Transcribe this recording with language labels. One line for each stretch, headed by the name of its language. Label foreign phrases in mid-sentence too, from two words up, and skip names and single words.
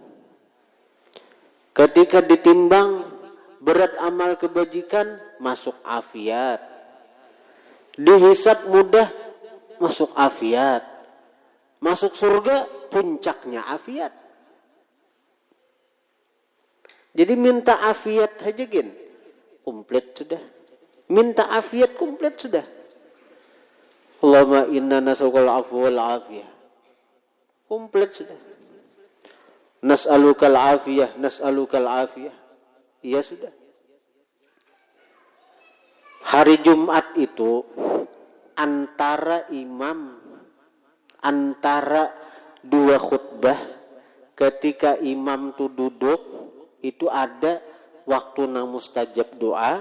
Banjar: Ketika ditimbang berat amal kebajikan masuk afiat. Dihisab mudah, masuk afiat. Masuk surga, puncaknya afiat. Jadi minta afiat aja gin, komplit sudah. Minta afiat komplit sudah.
Arabic: اللهم إنا نسألك العفو والعافية.
Banjar: Komplit sudah.
Arabic: نسألك العافية، نسألك العافية.
Banjar: Iya sudah. Hari Jumat itu antara dua khutbah, ketika imam tuh duduk, itu ada waktu nang mustajab doa.